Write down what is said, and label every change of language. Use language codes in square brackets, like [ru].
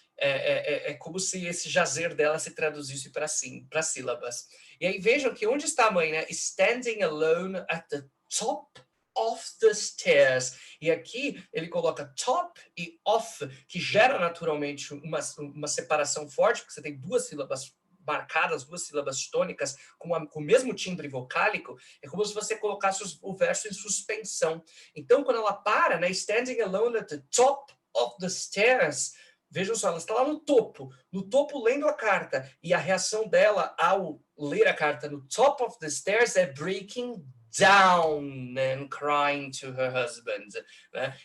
[pt] É como se esse jazer dela se traduzisse para sílabas. E aí vejam que onde está a mãe, né? [en] Standing alone at the top of the stairs. [pt] E aqui ele coloca top e off, que gera naturalmente uma separação forte, porque você tem duas sílabas marcadas, duas sílabas tônicas, com o mesmo timbre vocálico. É como se você colocasse o verso em suspensão. Então, quando ela para, né, [en] standing alone at the top of the stairs, [pt] vejam só, ela está lá no topo lendo a carta, e a reação dela ao ler a carta no [en] top of the stairs [pt] é [en] breaking down and crying to her husband, [pt] né?